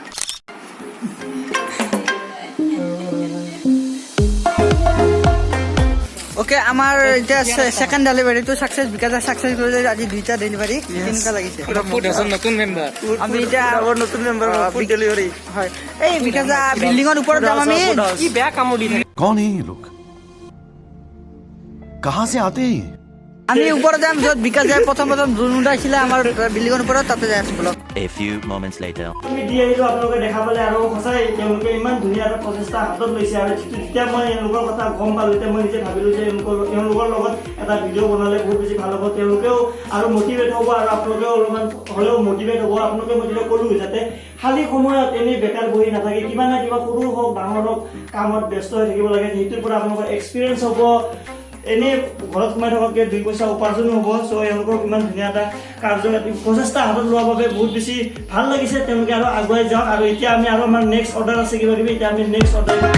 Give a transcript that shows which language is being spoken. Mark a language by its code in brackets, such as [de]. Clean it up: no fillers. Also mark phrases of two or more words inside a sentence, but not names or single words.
[as] অ'কে আমাৰ এতিয়া [en] second deliveryটো [as] ছাকচেছ বিকাশ ছাকচেছ কৰিলে আজি 2টা ডেলিভাৰী কেনেকুৱা লাগিছে নতুন মেম্বাৰ আমি এতিয়া নতুন মেম্বাৰ [en] food delivery [as] হয় এই বিকাশ বিল্ডিঙৰ ওপৰত যাম আমি কি বেয়া কামোৰ দি থাকে [hi] कौन है ये लोग कहां से आते हैं [as] আমি ওপৰত যাম য'ত বিকাশ যায় প্ৰথম যোন উঠাইছিলে আমাৰ বিল্ডিঙৰ ওপৰত তাতে যাই আছো বলক [en] A few moments later. [as] আমি দি আহিলোঁ আপোনালোকে দেখা পালে আৰু সঁচাই তেওঁলোকে ইমান ধুনীয়া এটা প্ৰচেষ্টা হাতত লৈছে আৰু যেতিয়া মই এওঁলোকৰ কথা গম পালোঁ তেতিয়া মই নিজে ভাবিলোঁ যে তেওঁলোকৰ লগত এটা ভিডিঅ' বনালে বহুত বেছি ভাল হ'ব তেওঁলোকেও আৰু মটিভেট হ'ব আৰু আপোনালোকেও অলপমান হ'লেও মটিভেট হ'ব আপোনালোকে মই যেতিয়া ক'লোঁ যাতে খালী সময়ত এনেই বেকাৰ বহি নাথাকে কিবা না কিবা সৰু হওক ডাঙৰ হওক কামত ব্যস্ত হৈ থাকিব লাগে সেইটোৰ পৰা আপোনালোকৰ এক্সপিৰিয়েঞ্চ হ'ব এনেই ঘৰত সোমাই থকাতকৈ 2 পইচা উপাৰ্জনো হ'ব চ' এওঁলোকক ইমান ধুনীয়া এটা প্ৰচেষ্টা হাতত লোৱাৰ বাবে বহুত বেছি ভাল লাগিছে তেওঁলোকে আৰু আগুৱাই যাওক আৰু এতিয়া আমি আৰু আমাৰ [en] next order [as] আছে কিবা কিবি এতিয়া আমি [en] next order